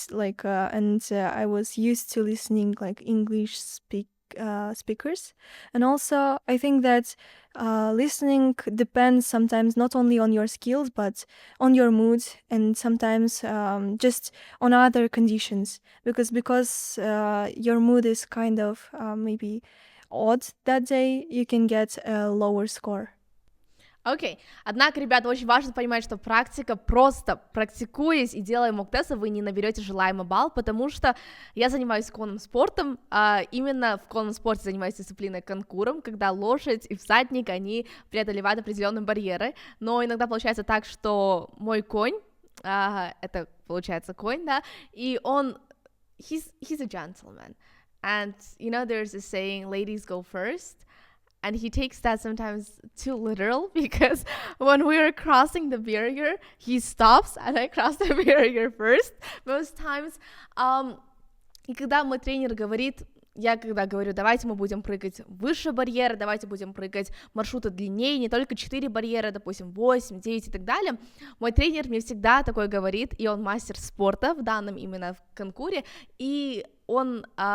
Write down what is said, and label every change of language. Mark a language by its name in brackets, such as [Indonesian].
[English] I was used to listening English speakers, and also I think that listening depends sometimes not only on your skills but on your mood, and sometimes just on other conditions, because your mood is kind of maybe odd that day, you can get a lower score. [Russian] Окей. Однако, ребята, очень важно понимать, что практика, просто практикуясь и делая мок-тесты, вы не наберете желаемый балл, потому что я занимаюсь конным спортом, именно в конном спорте занимаюсь дисциплиной конкуром, когда лошадь и всадник, они преодолевают определенные барьеры, но иногда получается так, что мой конь, это получается конь, да, и он, [English] he's a gentleman, and, you know, there's a saying, ladies go first. And he takes that sometimes too literal, because when we are crossing the barrier, he stops, and I cross the barrier first most times. [Russian] И когда мой тренер говорит, я когда говорю, давайте мы будем прыгать выше барьера, давайте будем прыгать маршруты длиннее, не только 4 барьера, допустим, 8, 9 и так далее, мой тренер мне всегда такое говорит, и он мастер спорта в данном именно в конкуре, и он...